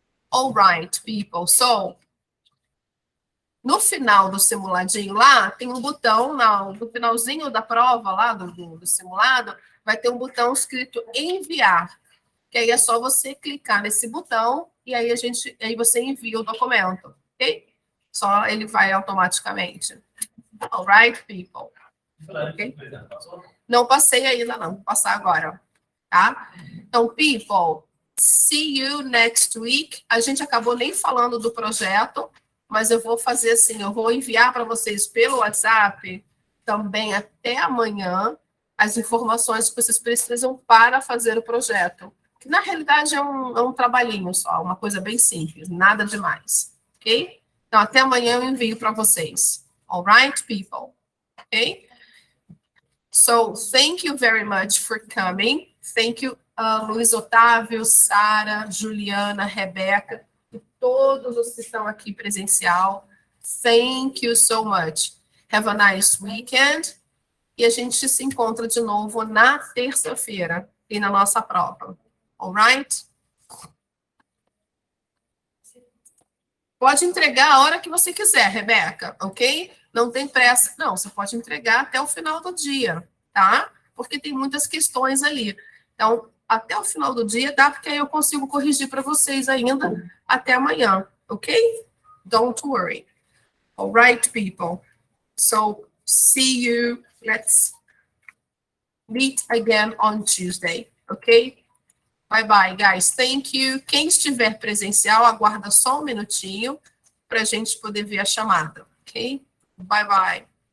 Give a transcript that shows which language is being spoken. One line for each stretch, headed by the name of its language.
English: All right, people.
Portuguese: So, no final do simuladinho lá, tem um botão, no finalzinho da prova lá, do simulado, vai ter um botão escrito enviar. Que aí é só você clicar nesse botão e aí aí você envia o documento, ok? Só ele vai automaticamente.
English: All right, people? Okay?
Portuguese: Não passei ainda não, vou passar agora, tá? Então,
English: people, see you next week.
Portuguese: A gente acabou nem falando do projeto, mas eu vou fazer assim, eu vou enviar para vocês pelo WhatsApp também até amanhã as informações que vocês precisam para fazer o projeto. Que na realidade é um trabalhinho só, uma coisa bem simples, nada demais, ok? Então, até amanhã eu envio para vocês.
English: All right, people? Ok? So, thank you very much for coming. Thank you,
Portuguese: Luiz Otávio, Sara, Juliana, Rebeca, e todos os que estão aqui presencial.
English: Thank you so much. Have a nice weekend.
Portuguese: E a gente se encontra de novo na terça-feira e na nossa prova.
English: All right?
Portuguese: Pode entregar a hora que você quiser, Rebeca, ok? Não tem pressa. Não, você pode entregar até o final do dia, tá? Porque tem muitas questões ali. Então, até o final do dia dá, porque aí eu consigo corrigir para vocês ainda até amanhã, ok?
English: Don't worry. All right, people. So, see you. Let's meet again on Tuesday, ok? Bye, bye, guys. Thank you.
Portuguese: Quem estiver presencial, aguarda só um minutinho para a gente poder ver a chamada, ok?
English: Bye, bye.